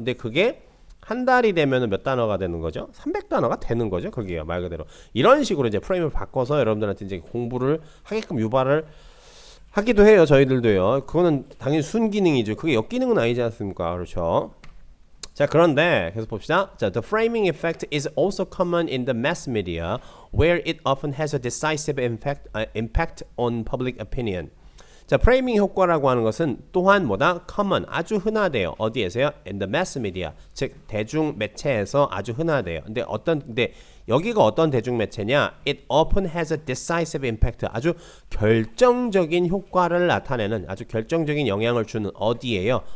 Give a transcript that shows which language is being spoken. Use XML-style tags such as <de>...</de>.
<ko>근데 그게 한 달이 되면은 몇 단어가 되는 거죠? 300단어가 되는 거죠. 그게요. 말 그대로. 이런 식으로 이제 프레임을 바꿔서 여러분들한테 이제 공부를 하게끔 유발을 하기도 해요. 저희들도요. 그거는 당연히 순기능이죠. 그게 역기능은 아니지 않습니까? 그렇죠. 자, 그런데 계속 봅시다.</ko> <en>자, the framing effect is also common in the mass media, where it often has a decisive impact on public opinion.</en> <ko>자, 프레이밍 효과라고 하는 것은 또한 뭐다? common, 아주 흔하대요. 어디에서요?</ko> <en>in the mass media,</en> <ko>즉 대중 매체에서 아주 흔하대요. 근데 여기가 어떤 대중 매체냐?</ko> <en>It often has a decisive impact,</en> <ko>아주 결정적인 효과를 나타내는, 아주 결정적인 영향을 주는 어디에요?</ko>